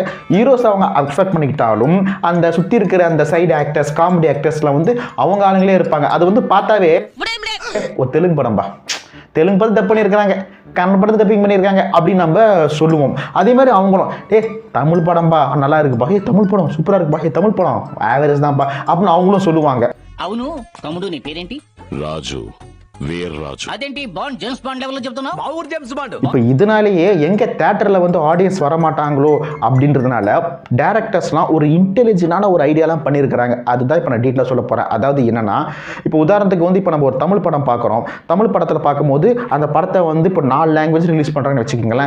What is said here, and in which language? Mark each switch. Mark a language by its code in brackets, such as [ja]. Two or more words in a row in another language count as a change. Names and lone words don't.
[ta] ஹீரோஸ் அவங்க அக்செப்ட் பண்ணிக்கிட்டாலும் அந்த சுத்தி இருக்கிற அந்த [en] side actors, comedy actorsலாம் [ta] வந்து அவங்க ஆளுங்களே இருப்பாங்க. அது வந்து பார்த்தாவே ஒரு தெலுங்கு படம்பா, தெலுங்கு படம் டப் பண்ணியிருக்காங்க, கன்னட படத்தை டப்பிங் பண்ணியிருக்காங்க அப்படின்னு நம்ம சொல்லுவோம். அதே மாதிரி அவங்களும் தமிழ் படம்பா நல்லா இருக்குப்பா, தமிழ் படம் சூப்பராக இருக்குப்பா, தமிழ் படம் ஆவரேஜ் தான்ப்பா அப்படின்னு அவங்களும் சொல்லுவாங்க. [te] అవును తమ్ముడు, నీ పేరేంటి? రాజు, వీర్రాజు. అదేంటి బాండ్ జేమ్స్ బాండ్ లెవెల్లో చెప్తున్నావు? మా ఊరు జేమ్స్ బాండ్. [ta] இப்போ இதனாலேயே எங்க தியேட்டர்ல வந்து ஆடியன்ஸ் வரமாட்டாங்களோ அப்படின்றதுனால டேரக்டர்ஸ்லாம் ஒரு இன்டெலிஜென்டான ஒரு ஐடியாலாம் பண்ணியிருக்கிறாங்க. அதுதான் இப்போ நான் டீட்டெயிலாக சொல்ல போகிறேன். அதாவது என்னன்னா, இப்போ உதாரணத்துக்கு வந்து இப்போ நம்ம ஒரு தமிழ் படம் பார்க்குறோம். தமிழ் படத்தில் பார்க்கும்போது அந்த படத்தை வந்து இப்போ 4 [en] language release [ta] பண்ணுறாங்கன்னு வச்சுக்கோங்களேன்.